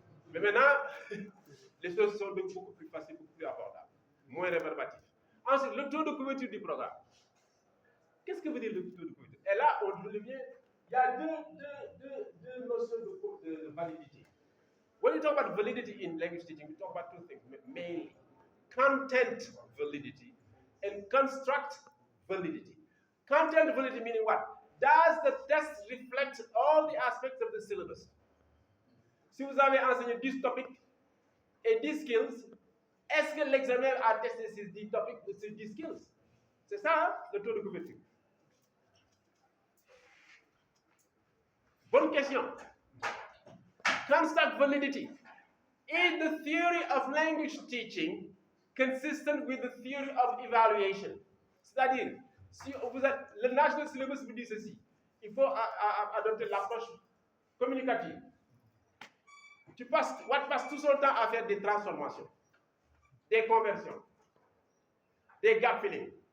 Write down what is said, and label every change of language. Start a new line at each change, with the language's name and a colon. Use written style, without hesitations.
French: Mais maintenant, les choses sont beaucoup plus faciles, beaucoup plus abordables, moins réverbatifs. Ensuite, le taux de couverture du programme. Qu'est-ce que veut dire le taux de couverture? Et là, on revient, il y a deux notions de validité.
English: When you talk about validity in language teaching, we talk about two things, mainly. Content validity and construct validity. Content validity meaning what? Does the test reflect all the aspects of the syllabus?
French: Si vous avez enseigné 10 topics et 10 skills, est-ce que l'examen a testé ces 10 topics, ces 10 skills? C'est ça, hein, le taux de couverture. Bonne question. Construct validity.
English: Is the theory of language teaching consistent with the theory of evaluation?
French: C'est-à-dire, si vous êtes, le National Syllabus vous dit ceci, il faut adopter l'approche communicative. Watt passe tout son temps à faire des transformations, des conversions, des gap filling.